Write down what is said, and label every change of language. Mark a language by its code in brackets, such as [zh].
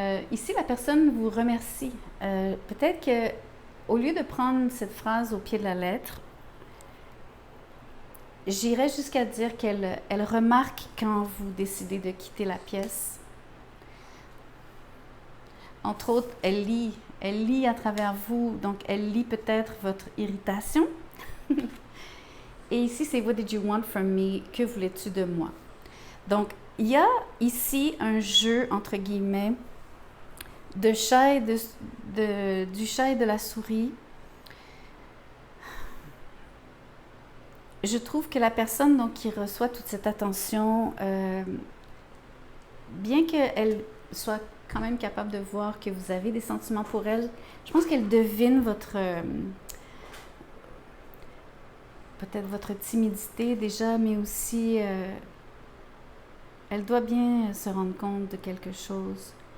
[fr] Ici, la personne vous remercie. Peut-être que au lieu de prendre cette phrase au pied de la lettre, j'irais jusqu'à dire qu'elle remarque quand vous décidez de quitter la pièce. Entre autres, elle lit à travers vous, donc elle lit peut-être votre irritation. Et ici, c'est [en] What did you want from me? [fr] Que voulais-tu de moi? Donc, il y a ici un jeu, entre guillemets, du chat et de la souris. Je trouve que la personne donc, qui reçoit toute cette attention, bien qu'elle soit quand même capable de voir que vous avez des sentiments pour elle, je pense qu'elle devine peut-être votre timidité déjà, mais aussi elle doit bien se rendre compte de quelque chose.